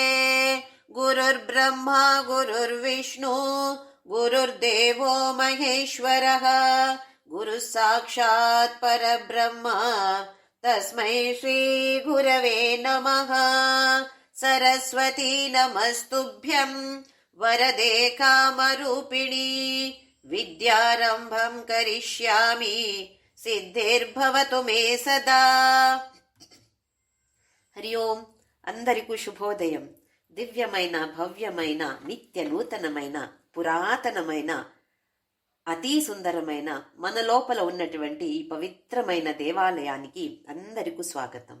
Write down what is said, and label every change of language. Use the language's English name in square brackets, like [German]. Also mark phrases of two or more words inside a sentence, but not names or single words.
[Sanskrit] गुरुर्ब्रह्मा गुरुर्विष्णु गुरुर्देवो महेश्वरः गुरुः साक्षात् परब्रह्म तस्मै श्रीगुरवे नमः। सरस्वती नमस्तुभ्यं वरदे कामरूपिणी विद्यारम्भं करिष्यामि सिद्धिर्भवतु मे सदा। [Telugu] హరి ఓం. అందరికీ శుభోదయం. దివ్యమైన భవ్యమైన నిత్య నూతనమైన పురాతనమైన అతి సుందరమైన మన లోపల ఉన్నటువంటి ఈ పవిత్రమైన దేవాలయానికి అందరికీ స్వాగతం.